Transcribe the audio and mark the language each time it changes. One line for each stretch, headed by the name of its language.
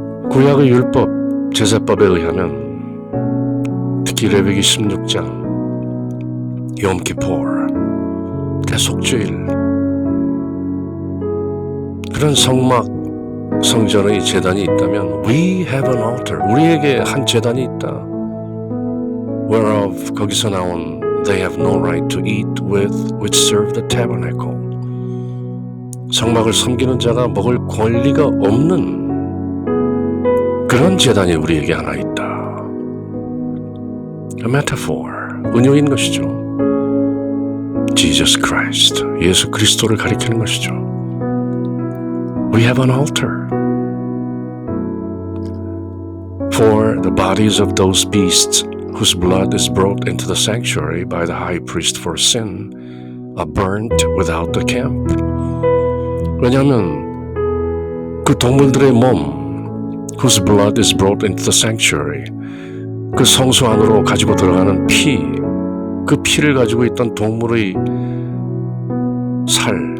Korean: 구약의 율법, 제사법에 의하면 특히 레위기 16장 욤키포르 대속죄일 그런 성막 성전의 제단이 있다면
English: We have an altar
Korean: 우리에게 한 제단이 있다.
English: Whereof
Korean: 거기서 나온
English: They have no right to eat with which serve the tabernacle.
Korean: 성막을 섬기는 자가 먹을 권리가 없는 그런 제단이 우리에게 하나 있다.
English: A metaphor,
Korean: 은유인 것이죠. Jesus Christ, 예수 그리스도를 가리키는 것이죠.
English: We have an altar for the bodies of those beasts whose blood is brought into the sanctuary by the high priest for sin are burnt without the camp.
Korean: 왜냐하면 그 동물들의 몸
English: whose blood is brought into the sanctuary
Korean: 그 성소 안으로 가지고 들어가는 피, 그 피를 가지고 있던 동물의 살